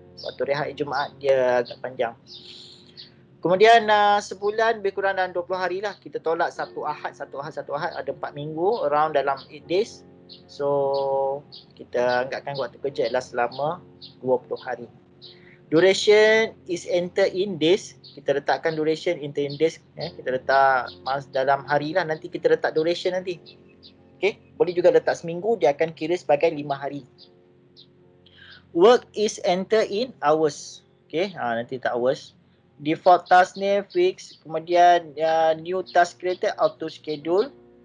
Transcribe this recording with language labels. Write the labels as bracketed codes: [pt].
[ms] Waktu rehat Jumaat dia agak panjang. Kemudian sebulan lebih kurang dalam 20 hari lah. Kita tolak satu ahad, ada 4 minggu, around dalam [en] 8 days. [ms] So kita anggapkan waktu kerja adalah selama 20 hari. [en] Duration is enter in days. [ms] Kita letakkan [en] duration enter in days. [ms] Kita letak dalam hari lah. Nanti kita letak duration nanti. Okay. Boleh juga letak seminggu. Dia akan kira sebagai 5 hari. [en] Work is enter in hours. Okay. [ms] Nanti tak [en] hours. Default task name fix. Kemudian new task created auto schedule.